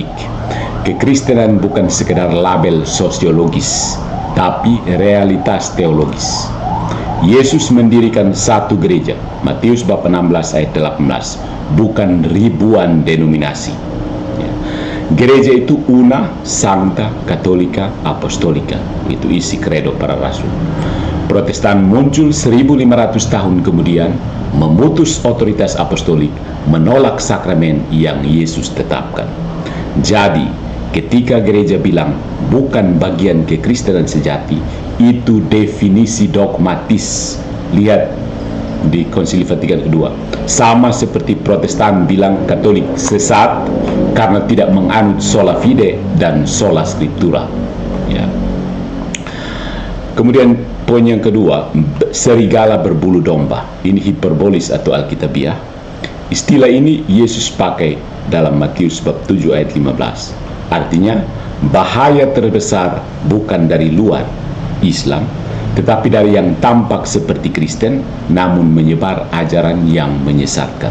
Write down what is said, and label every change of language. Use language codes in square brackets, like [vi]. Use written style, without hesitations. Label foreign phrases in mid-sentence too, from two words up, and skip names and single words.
[id] Kekristenan bukan sekedar label sosiologis, tapi realitas teologis. Yesus mendirikan satu gereja, Matius bab 16 ayat 18, bukan ribuan denominasi. Ya. Gereja itu [la] una, sancta, katolika, apostolika. [id] Itu isi kredo para rasul. Protestan muncul 1500 tahun kemudian, memutus otoritas apostolik, menolak sakramen yang Yesus tetapkan. Jadi, ketika gereja bilang bukan bagian kekristenan sejati, itu definisi dogmatis. Lihat di Konsili Vatikan II. Sama seperti Protestan bilang Katolik sesat karena tidak menganut [la] sola fide [id] dan [la] sola scriptura. [id] Ya. Kemudian poin yang kedua, serigala berbulu domba. Ini hiperbolis atau alkitabiah. Istilah ini Yesus pakai dalam Matius bab 7 ayat 15. Artinya, bahaya terbesar bukan dari luar Islam, tetapi dari yang tampak seperti Kristen namun menyebar ajaran yang menyesatkan.